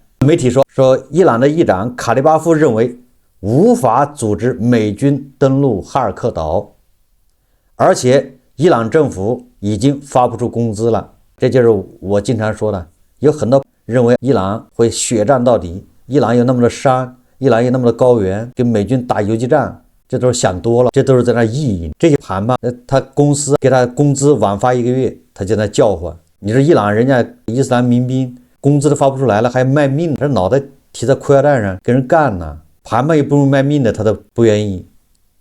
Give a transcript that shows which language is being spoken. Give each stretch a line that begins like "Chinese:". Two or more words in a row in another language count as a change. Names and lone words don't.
Chinese: 媒體說伊朗的議長卡利巴夫認為無法組織美軍登陸哈爾克島，而且伊朗政府已經發不出工資了。這就是我經常說的，有很多認為伊朗會血戰到底，伊朗有那麼多山，伊朗有那麼多高原，跟美軍打游擊戰，這都是想多了，這都是在那意淫。這些盤吧，他公司給他工資晚發1個月，他就在叫喚。你說伊朗人家伊斯蘭民兵工資都發不出來了，還賣命，這腦袋提在褲腰帶上跟人幹呢。盤吧又不用賣命的，他都不願意。